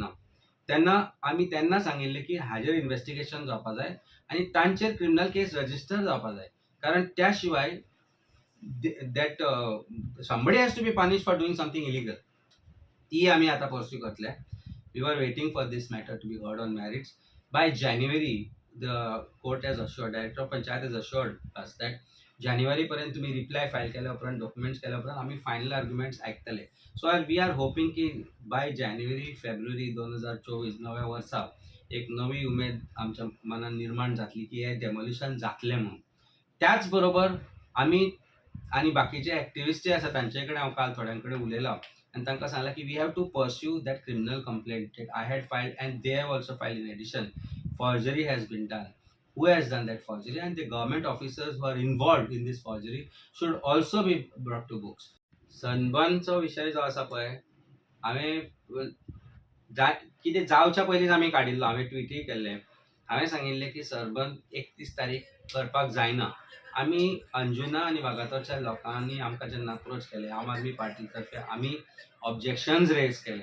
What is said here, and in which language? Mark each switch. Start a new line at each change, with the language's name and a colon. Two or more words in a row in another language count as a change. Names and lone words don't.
Konkani: तेन्ना आमी तेन्ना सांगिल्लें की हाजेर इन्व्हेस्टिगेशन जावपा जाय आनी तांचेर
English: criminal case register
Konkani: जावपा जाय, कारण त्या शिवाय
English: that somebody has to be punished for doing something illegal.
Konkani: ती आमी आतां पर्स्यू करतले.
English: We were waiting for this matter to be heard on merits. By January, the court has assured, Director of Panchayat has assured us that
Konkani: जानेवारी पर्यंत तुम्ही
English: reply file
Konkani: केल्या उपरांत, डॉक्युमेंट्स केल्या उपरांत आमी
English: final arguments
Konkani: आयकतले.
English: so we are hoping
Konkani: की
English: by February
Konkani: 2024 नव्या वर्सा एक नवी उमेद आमच्या मनात निर्माण जातली की हे डेमोलिशन जातलें म्हणून. त्याच बरोबर आमी आनी बाकीचे एक्टिविस्ट जे आसा तांचे कडेन हांव काल थोड्यां कडेन उलयलां आनी तांकां सांगलां की
English: we have to pursue that criminal complaint that I had filed and they have also filed in addition. forgery has been done. Who has done that forgery, and the government officers who are involved in this forgery should also be brought to books.
Konkani: सनबर्नचो विशय जो आसा पळय, हांवें कितें जावच्या पयलींच आमी काडिल्लो, हांवें ट्विटूय केल्लें. हांवें सांगिल्लें की सनबर्न 31 तारीख करपाक जायना. आमी अंजुना आनी वागातोरच्या लोकांनी आमकां जेन्ना अप्रोच केले, आम आदमी पार्टी तर्फे आमी
English: objections raise
Konkani: केले.